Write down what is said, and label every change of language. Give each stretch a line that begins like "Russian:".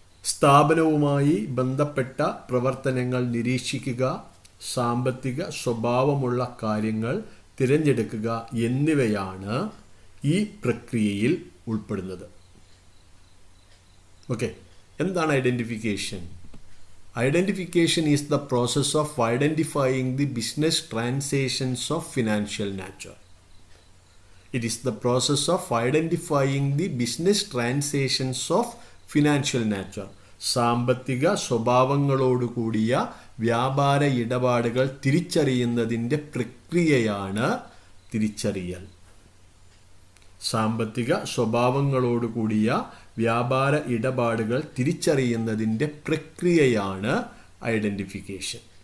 Malayalam: സ്ഥാപനവുമായി ബന്ധപ്പെട്ട പ്രവർത്തനങ്ങൾ നിരീക്ഷിക്കുക, സാമ്പത്തിക സ്വഭാവമുള്ള കാര്യങ്ങൾ തിരഞ്ഞെടുക്കുക എന്നിവയാണ് ഈ പ്രക്രിയയിൽ ഉൾപ്പെടുന്നത്. ഓക്കെ, എന്താണ് identification?
English: Identification is the process of identifying the business transactions of financial nature. It is the process of identifying the business transactions of financial nature.
Malayalam: സാമ്പത്തിക സ്വഭാവങ്ങളോട് കൂടിയ വ്യാപാര ഇടപാടുകൾ തിരിച്ചറിയുന്നതിൻ്റെ പ്രക്രിയയാണ് തിരിച്ചറിയൽ. സാമ്പത്തിക സ്വഭാവങ്ങളോട് കൂടിയ വ്യാപാര ഇടപാടുകൾ തിരിച്ചറിയുന്നതിൻ്റെ പ്രക്രിയയാണ് ഐഡൻറ്റിഫിക്കേഷൻ.